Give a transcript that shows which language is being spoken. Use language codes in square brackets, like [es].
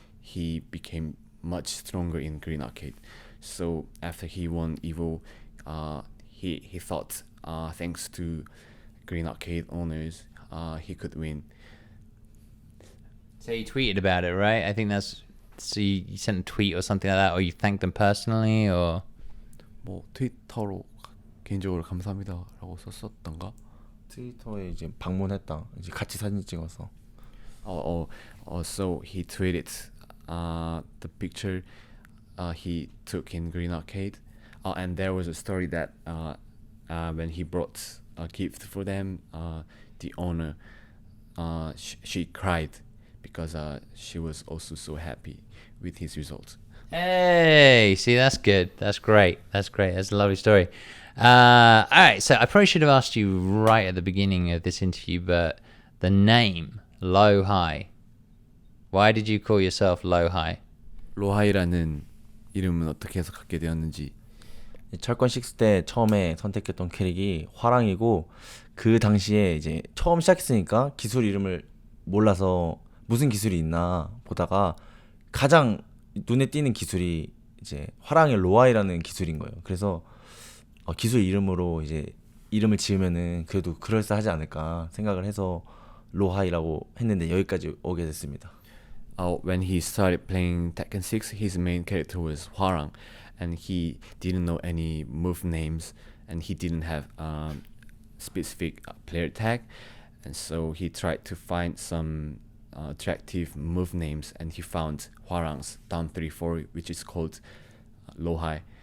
[en] he became much stronger in Green Arcade. So after he won Evo, he thought thanks to Green Arcade owners, he could win. So you tweeted about it, right? I think that's so you sent a tweet or something like that, or you thanked them personally, or [ko] 뭐 트위터로 개인적으로 감사합니다라고 썼었던가. 트위터에 이제 방문했다. 이제 같이 사진 찍어서. [en] So he tweeted the picture he took in Green Arcade, and there was a story that when he brought a gift for them, the owner she cried because she was also so happy with his result. hey, see, that's good. That's great. That's great. That's a lovely story. All right, so I probably should have asked you right at the beginning of this interview, but the name LowHigh. Why did you call yourself LowHigh? [ko] 로하이라는 이름은 어떻게 해서 갖게 되었는지. 철권 6 때 처음에 선택했던 캐릭이 화랑이고 그 당시에 이제 처음 시작했으니까 기술 이름을 몰라서 무슨 기술이 있나 보다가 가장 눈에 띄는 기술이 이제 화랑의 로하이라는 기술인 거예요. 그래서 기술 이름으로 이제 이름을 지으면은 그래도 그럴싸하지 않을까 생각을 해서 로하이라고 했는데 여기까지 오게 됐습니다. [en] When he started playing Tekken 6, his main character was Hwarang, and he didn't know any move names, and he didn't have specific player tag, and so he tried to find some attractive move names, and he found Hwarang's down 3-4, which is called LowHigh.